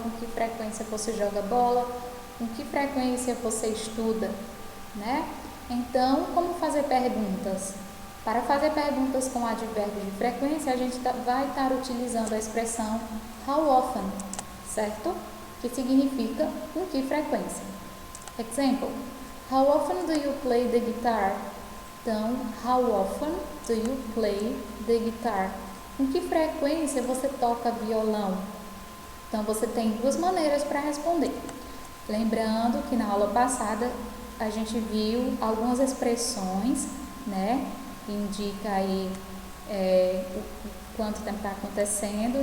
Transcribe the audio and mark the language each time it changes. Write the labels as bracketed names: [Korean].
[Portuguese] Com que frequência você joga bola? Com que frequência você estuda, né? Então, como fazer perguntas? Para fazer perguntas com advérbio de frequência, a gente vai estar utilizando a expressão how often, certo? Que significa com que frequência. [English] Example: how often do you play the guitar? Então, how often do you play the guitar? [Portuguese] Com que frequência você toca violão? Então, você tem duas maneiras para responder. Lembrando que na aula passada a gente viu algumas expressões, né? Que indica aí o quanto tempo está acontecendo.